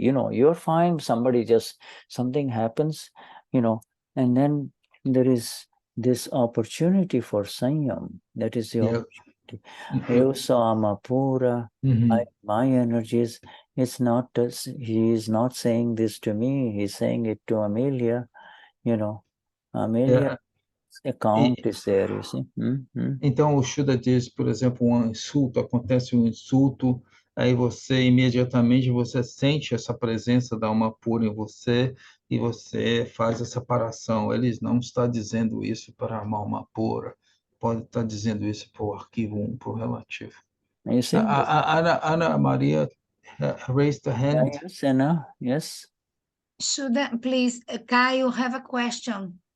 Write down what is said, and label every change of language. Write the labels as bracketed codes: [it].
[en] You're fine, something happens, and then there is this opportunity for Saiyam. That is the opportunity. You saw Amapura, my energies. It's not, he is not saying this to me, he's saying it to Amelia, Amelia's account is there, you see. [pt] Então, o Shuddha diz, por exemplo, acontece um insulto, aí você, imediatamente, você sente essa presença da alma pura em você, e você faz a separação. Ele não está dizendo isso para a alma pura, pode estar dizendo isso para o arquivo 1, para o relativo. [en] You see? Ana Maria raised the hand. Yes, Anna, yes. Shuddha, please, Caio have a question.